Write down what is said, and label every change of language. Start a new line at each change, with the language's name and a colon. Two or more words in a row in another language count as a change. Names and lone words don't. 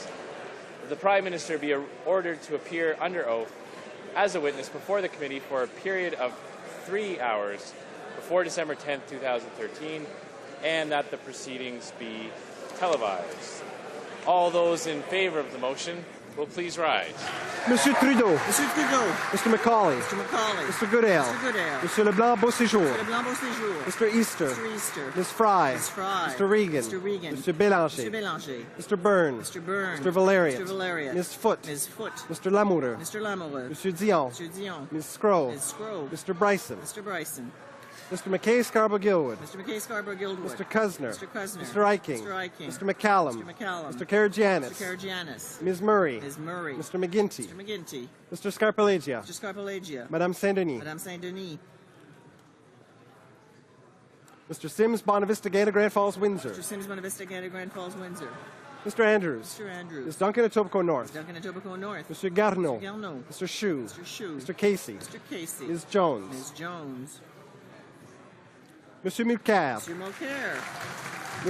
English: That the Prime Minister be ordered to appear under oath as a witness before the committee for a period of 3 hours before December 10, 2013, and that the proceedings be televised. All those in favor of the motion will please rise. Monsieur Trudeau. Monsieur Trudeau. Mr. Macaulay. Mr. Macaulay. Mr. Goodale. Mr. Goodale. Monsieur Leblanc, Beauséjour. Mr. Leblanc, Beauséjour. Mr. Easter. Mr. Easter. Ms. Fry. Ms. Fry. Mr. Regan. Mr. Regan. Mr. Bélanger. Mr. Bélanger. Mr. Burns. Mr. Burns. Mr. Valeria. Mr. Valeria. Ms. Foote. Ms. Foote. Mr. Lamoureux. Mr. Lamoureux. Monsieur Dion. Monsieur Dion. Ms. Scroll. Ms. Scroll. Mr. Bryson. Mr. Bryson. Mr. McKay Scarborough-Gilwood. Mr. McKay Scarborough-Gilwood. Mr. Cusner. Mr. Cusner. Mr. Eiking. Mr. Eiking. Mr. McCallum. Mr. McCallum. Mr. Karagianis. Mr. Karagianis. Ms. Murray. Ms. Murray. Mr. McGinty. Mr. McGinty. Mr. Scarpelagia. Mr. Scarpelagia. Madame Saint-Denis. Madame Saint-Denis. Mr. Sims, Bonavista, Gana, Grand Falls, Windsor. Mr. Sims, Bonavista, Gana, Grand Falls, Windsor. Mr. Andrews. Mr. Andrews. Ms. Duncan, Etobicoke North. Ms. Duncan, Etobicoke North. Mr. Garneau. Mr. Garneau. Mr. Shue. Mr. Shue. Mr. Casey. Mr. Casey. Ms. Jones. Ms. Jones. Monsieur Mulcair. Monsieur Mulcair. Ms.